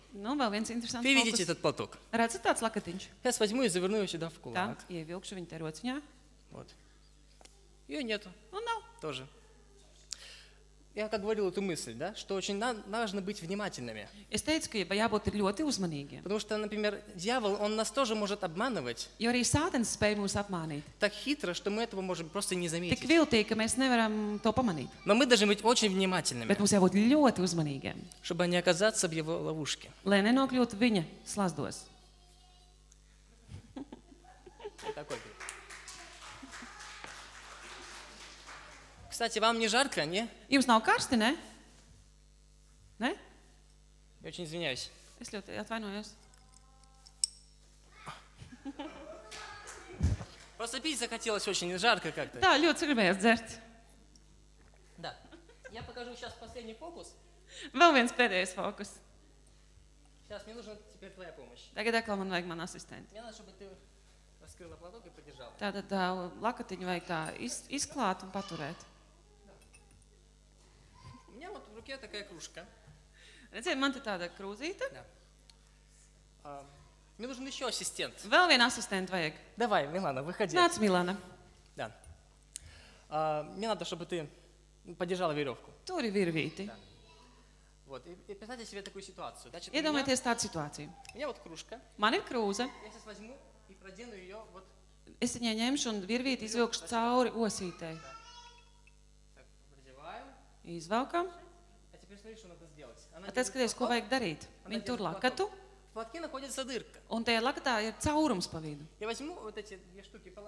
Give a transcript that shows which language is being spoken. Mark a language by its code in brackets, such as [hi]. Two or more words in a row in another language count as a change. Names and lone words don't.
[lv] Nu, vēl viens interesants [ru] Вы видите [lv] fokus. [ru] этот платок? [lv] Redzat tāds lakatiņš? [ru] Сейчас возьму и заверну его сюда в [lv] Tā, [ru] кулак. [lv] ievilkšu viņu te rociņā. [ru] Вот. Ее нету [lv] Un nav. [ru] тоже. Я как говорил эту мысль, да, что очень важно быть внимательными. [lv] Es teicu, ka jābūt ir ļoti uzmanīgiem. [ru] Потому что, например, дьявол, он нас тоже может обманывать [lv] Jo arī sātens spēj mūs apmānīt. [ru] так хитро, что мы этого можем просто не [lv] Tik [ru] заметить. [lv] viltīgi, ka mēs nevaram to pamanīt. [ru] Но мы должны быть очень внимательными, [lv] Bet mums jābūt ļoti uzmanīgiem, [ru] чтобы не оказаться в его ловушке. [lv] lai nenokļūtu viņa slazdos. [ru] Такой вот. Кстати, вам не жарко, не? [lv] Jums nav karsti, ne? Ne? [ru] Я очень извиняюсь. [lv] Es ļoti atvainojos. [ru] Просто пить захотелось очень жарко как-то. [lv] Tā, ļoti gribējās dzert. [ru] Да. Я покажу сейчас последний фокус. [lv] Vēl viens pēdējais fokus. [ru] Сейчас мне нужна теперь твоя помощь. [lv] Tagad atkal man vajag man asistenti. [ru] Мне надо, чтобы ты раскрыла платок и подержала. [lv] Tātad tā lakatiņu vajag tā izklāt un paturēt. [ru] У меня вот в руке такая кружка. [lv] Redziet, man te tāda krūzīte. [ru] Мне нужен еще ассистент. [lv] Vēl viena asistenta vajag. [ru] Давай, Милана, выходи. [lv] Nāc, Milana. [ru] Да. Мне надо, чтобы ты подержала веревку. [lv] Turi virvīti. [ru] Вот. И представьте себе такую ситуацию. Значит, [lv] Iedomājieties tādu situāciju. [ru] у меня вот кружка. [lv] Man ir krūze. [ru] Я сейчас возьму и продену ее вот [lv] Es viņai ņemšu un virvīti izvilkšu cauri osītei. [ru] так, продеваю. [lv] Izvelkam. [ru] А теперь смотри, что надо сделать. Она [lv] Tad [ru] держит [lv] skaties, ko [ru] платок, [lv] vajag darīt. [ru] она [lv] Viņi tur [ru] держит [lv] lakatu, [ru] платок. В платке находится дырка. [lv] un tajā lakatā ir caurums pa vidu. [ru] Я возьму вот эти две штуки, положу.